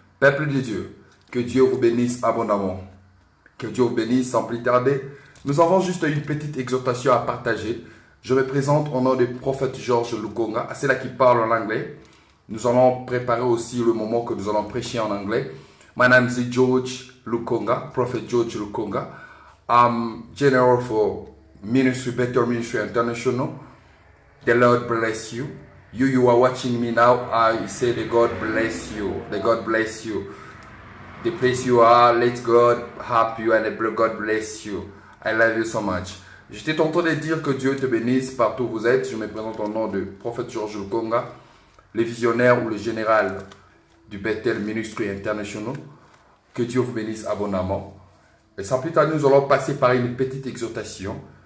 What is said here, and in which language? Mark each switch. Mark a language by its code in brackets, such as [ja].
[fr] Peuple de Dieu, que Dieu vous bénisse abondamment. Que Dieu vous bénisse sans plus tarder. Nous avons juste une petite exhortation à partager. Je me présente au nom du prophète George Lukonga. C'est là qui parle en anglais. Nous allons préparer aussi le moment que nous allons prêcher en anglais. [en] My name is George Lukonga, Prophet George Lukonga. I'm General for Ministry, Better Ministry International. The Lord bless you. You are watching me now. I say the God bless you. The God bless you. The place you are, let God help you and the God bless you. I love you so much. [fr] J'étais en train de dire que Dieu te bénisse partout où vous êtes. Je me présente au nom de Prophet George Lukonga, le visionnaire ou le général du Bethel Ministry International. Que Dieu vous bénisse abondamment. Et sans plus tarder, nous allons passer par une petite exhortation.